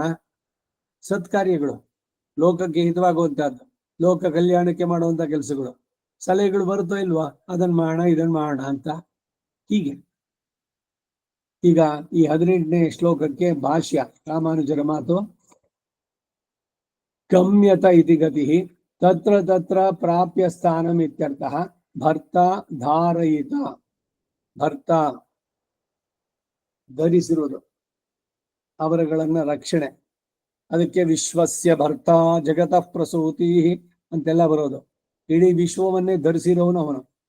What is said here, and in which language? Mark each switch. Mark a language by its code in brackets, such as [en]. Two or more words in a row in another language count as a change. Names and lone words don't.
[kn] ಸತ್ಕಾರ್ಯಗಳು, ಲೋಕಕ್ಕೆ ಹಿತವಾಗುವಂತಹದ್ದು, ಲೋಕ ಕಲ್ಯಾಣಕ್ಕೆ ಮಾಡುವಂತ ಕೆಲಸಗಳು, ಸಲಹೆಗಳು ಬರುತ್ತೋ ಇಲ್ವಾ, ಅದನ್ನ ಮಾಡೋಣ ಇದನ್ನ ಮಾಡೋಣ ಅಂತ. ಹೀಗೆ ಈಗ ಈ 18ನೇ ಶ್ಲೋಕಕ್ಕೆ ಭಾಷ್ಯ ರಾಮಾನುಜರ ಮಾತು. [sa] ಗಮ್ಯತ ಇತಿ ಗತಿ ತತ್ರ ತತ್ರ ಪ್ರಾಪ್ಯ ಸ್ಥಾನಂ ಇತ್ಯರ್ಥಃ. ಭರ್ತ ಧಾರಯಿತ, [kn] ಭರ್ತ ಧರಿಸಿರುವುದು, ಅವರುಗಳನ್ನ ರಕ್ಷಣೆ, ಅದಕ್ಕೆ [sa] ವಿಶ್ವಸ್ಯ ಭರ್ತ ಜಗತಃ ಪ್ರಸೂತಿ [kn] ಅಂತೆಲ್ಲ ಬರೋದು. ಇಡೀ ವಿಶ್ವವನ್ನೇ ಧರಿಸಿರೋನು ಅವನು.